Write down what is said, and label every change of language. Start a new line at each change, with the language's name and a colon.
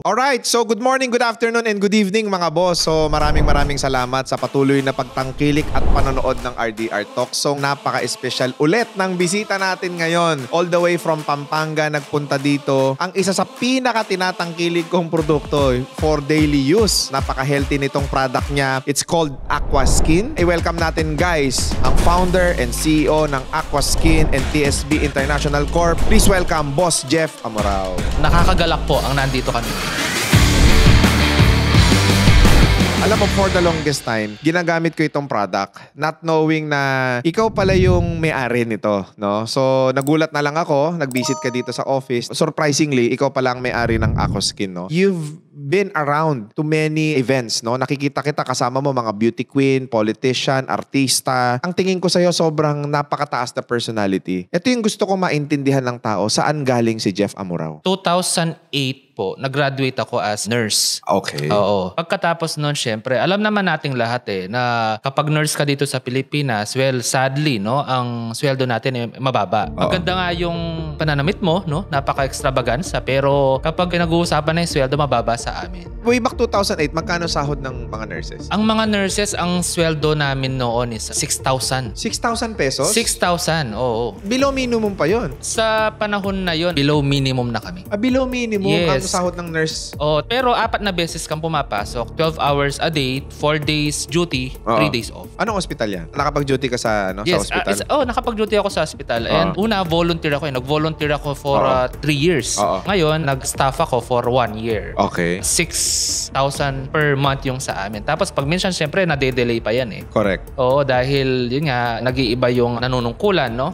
English: Alright, so good morning, good afternoon, and good evening
Filipino: mga boss. So maraming salamat sa patuloy na pagtangkilik at panonood ng RDR Talk. So napaka-espesyal ulit ng bisita natin ngayon. All the way from Pampanga nagpunta dito. Ang isa sa pinaka-tinatangkilik kong produkto for daily use. Napaka-healthy nitong product niya.
English: It's called Aqua Skin.
Filipino: I-welcome natin guys, ang founder and CEO ng Aqua Skin and TSB International Corp.
English: Please welcome Boss Jeff Amorao.
Filipino: Nakakagalak po ang nandito kami. Alam mo,
English: for the longest time,
Filipino: ginagamit ko itong product
English: not knowing
Filipino: na ikaw pala yung may-ari nito, no? So, nagulat na lang ako, nag-visit ka dito sa office. Surprisingly, ikaw pala ang may-ari ng Aqua Skin, no?
English: You've been around to many events, no?
Filipino: Nakikita kita kasama mo mga beauty queen, politician, artista. Ang tingin ko sa'yo, sobrang napakataas na personality. Ito yung gusto ko maintindihan ng tao, saan galing si Jeff Amorao? 2008 po, nag-graduate ako as nurse.
English: Okay.
Filipino: Oo. Pagkatapos nun, syempre, alam naman nating lahat na kapag nurse ka dito sa Pilipinas,
English: well, sadly,
Filipino: no, ang sweldo natin ay mababa. Maganda nga yung pananamit mo, no, napaka-extravaganza, pero kapag nag-uusapan na yung sweldo, mababa sa amin. Way back 2008, magkano sahod ng mga nurses? Ang mga nurses, ang sweldo namin noon is 6,000. 6,000 pesos? 6,000, oo. Below minimum pa yon. Sa panahon na yon, below minimum na kami. Below minimum ang
English: Yes.
Filipino: sahod ng nurse. Oh, pero 4 na beses kang pumapasok. 12 hours a day, 4 days duty, 3 days off. Anong hospital yan? Nakapag-duty ka sa
English: Yes,
Filipino: sa hospital? nakapag-duty ako sa hospital. And una, volunteer ako. Nag-volunteer ako
English: for 3 years.
Filipino: Ngayon, nag-staff ako for 1 year.
English: Okay.
Filipino: 6,000 per month yung sa amin. Tapos pag minsan, syempre, nade-delay pa yan eh.
English: Correct.
Filipino: Oo, dahil yun nga, nag-iiba yung nanunungkulan, no?